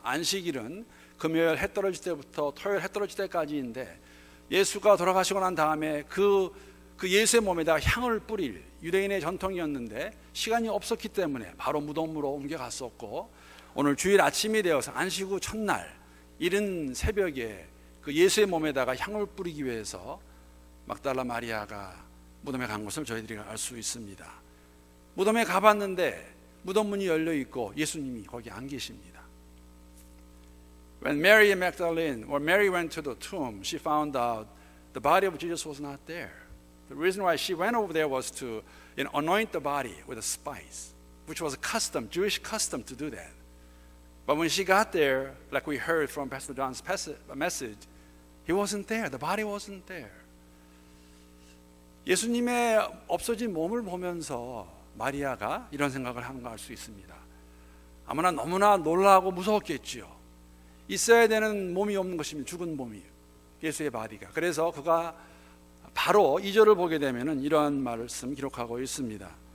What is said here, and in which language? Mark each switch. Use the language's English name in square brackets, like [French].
[Korean] 안식일은 금요일 해 떨어질 때부터 토요일 해 떨어질 때까지인데 예수가 돌아가시고 난 다음에 그 예수의 몸에다 향을 뿌릴 유대인의 전통이었는데 시간이 없었기 때문에 바로 무덤으로 옮겨갔었고, 오늘 주일 아침이 되어서 안식 후 첫날 이른 새벽에 그 예수의 몸에다가 향을 뿌리기 위해서 막달라 마리아가 무덤에 간 것을 저희들이 알 수 있습니다. 무덤에 가봤는데 무덤 문이 열려 있고 예수님이 거기 안 계십니다. [English] When Mary Magdalene or Mary went to the tomb, she found out the body of Jesus was not there. The reason why she went over there was to anoint the body with a spice, which was a custom, Jewish custom to do that. But when she got there, like we heard from Pastor John's message, he wasn't there. The body wasn't there. [Korean] 예수님의 없어진 몸을 보면서 마리아가 이런 생각을 한 거 알 수 있습니다. 아무나 너무나 놀라고 무서웠겠지요. 있어야 되는 몸이 없는 것입니다. 죽은 몸이, 예수의 바디가. 그래서 그가 바로 2절을 보게 되면 이러한 말씀 기록하고 있습니다.